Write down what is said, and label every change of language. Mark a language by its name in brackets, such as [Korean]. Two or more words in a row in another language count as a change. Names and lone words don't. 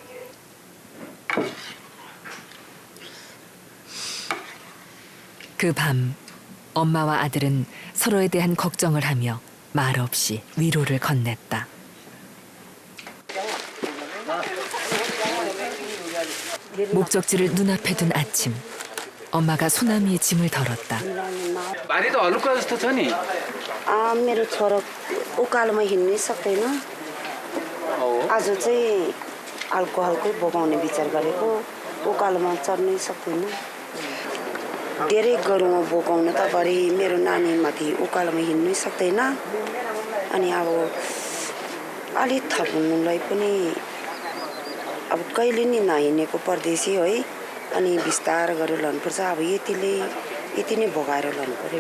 [Korean] 그 밤 엄마와 아들은 서로에 대한 걱정을 하며 말없이 위로를 건넸다. 목적지를 눈앞에 둔 아침 엄마가 소나미의 짐을 덜었다. [Nepali] बारी त हलुका जस्तो छ नि मेरो छोरा उकालोमा हिँड्नै सक्दैन आज चाहिँ हल्को हल्को बोकाउने विचार गरेको उकालोमा चढ्नै सक्दैन धेरै गह्रौँमा बोकाउन त भरे मेरो नानीमाथि उकालोमा हिँड्नै सक्दैन अनि अब अलिक थप्नुलाई पनि अब कहिले नि नहिँडेको परदेशी है अनि बिस्तार गरेर लानुपर्छ अब यति नै भोगाएर लानु पर्यो